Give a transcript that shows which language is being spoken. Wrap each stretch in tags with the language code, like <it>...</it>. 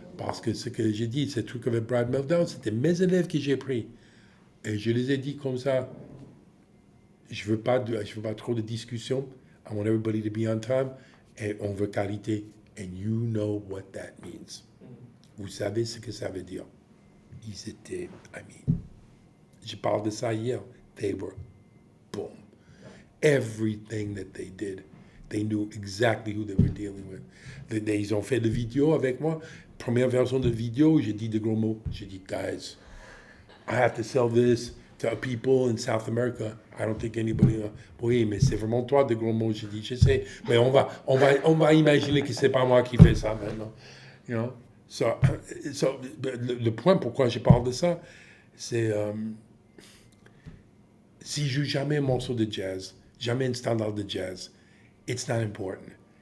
<fr>Parce que ce que j'ai dit, ce truc avec Brad Meldau, c'était mes élèves que j'ai pris. Et je les ai dit comme ça, je veux pas trop de discussions.</fr> <en>I want everybody to be on time.</en> <fr>Et on veut qualité.</fr> <en>And you know what that means.</en> <fr>Vous savez ce que ça veut dire. Ils étaient amis. Je parle de ça hier.</fr> <en>They were boom. Everything that they did. They knew exactly who they were dealing with.</en> <fr>Ils ont fait de vidéo avec moi. Première version de vidéo, j'ai dit de gros mots. J'ai dit,</fr> <en>guys, I have to sell this to people in South America. I don't think anybody...</en> <fr>Oui, mais c'est vraiment toi de gros mots. J'ai dit, je sais, mais on va imaginer que c'est pas moi qui fais ça maintenant.</fr> <en>You know?</en> <fr>Le point pourquoi je parle de ça, c'est... si je joue jamais un morceau de jazz, jamais un standard de jazz,</fr> <en>it's not important.</en>